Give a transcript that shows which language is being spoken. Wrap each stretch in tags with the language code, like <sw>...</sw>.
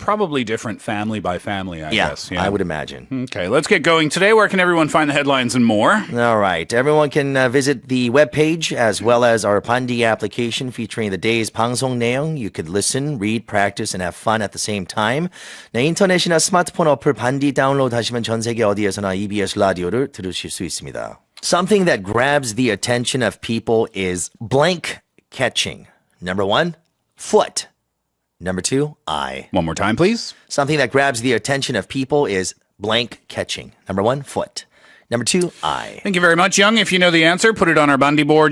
<en>Probably different family by family, I guess. I would imagine. Okay, let's get going today. Where can everyone find the headlines and more? All right. Everyone can visit the webpage as well as our Pandi application featuring the day's</en> <ko>방송 내용.</ko> <en>You could listen, read, practice, and have fun at the same time.</en> <ko>네, 인터넷이나 스마트폰 어플 반디 다운로드 하시면 전 세계 어디에서나 EBS 라디오를 들으실 수 있습니다.</ko> <en>Something that grabs the attention of people is blank catching. Number 1, foot. Number 2, eye. One more time, please. Something that grabs the attention of people is blank catching. Number 1, foot. Number 2, eye. Thank you very much, Young. If you know the answer, put it on our Bundy board.</en>